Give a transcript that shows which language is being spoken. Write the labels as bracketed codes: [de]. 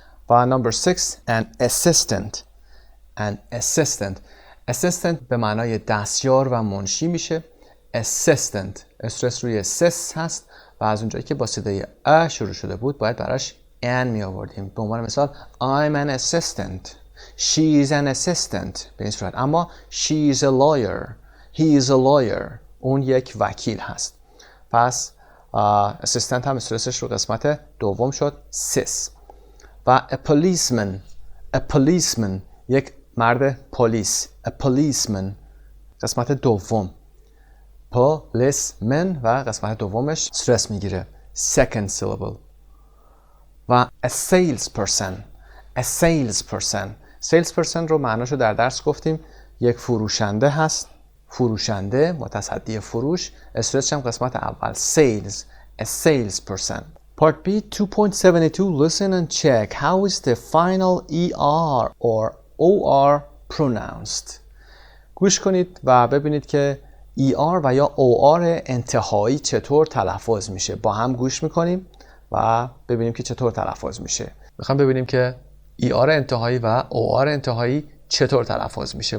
[en] و number 6, an assistant. An assistant. [fa] Assistant به معنای دستیار و منشی میشه. Assistant استرس روی sis هست و از اونجایی که با صدای ا شروع شده بود باید براش an می آوردیم. به عنوان مثال [en] I'm an assistant. She's an assistant [fa] به این صورت. [en] اما she's a lawyer. He is a lawyer. [fa] اون یک وکیل هست. پس assistant هم استرسش رو قسمت دوم شد sis. و [en] a policeman. A policeman [fa] یک مرد پلیس. A policeman قسمت دوم. policeman و قسمت دومش استرس میگیره. [en] Second syllable. و a salesperson. A salesperson. [fa] salesperson رو معناشو در درس گفتیم. یک فروشنده هست. فروشنده متصدی فروش. استرسش هم قسمت اول. [en] Sales. A salesperson. Part B 2.72. Listen and check. How is the final ER or OR pronounced? [fa] گوش کنید و ببینید که ER و یا OR انتهایی چطور تلفظ میشه. با هم گوش میکنیم و ببینیم که چطور تلفظ میشه. میخوام ببینیم که ER انتهایی و OR انتهایی چطور تلفظ میشه.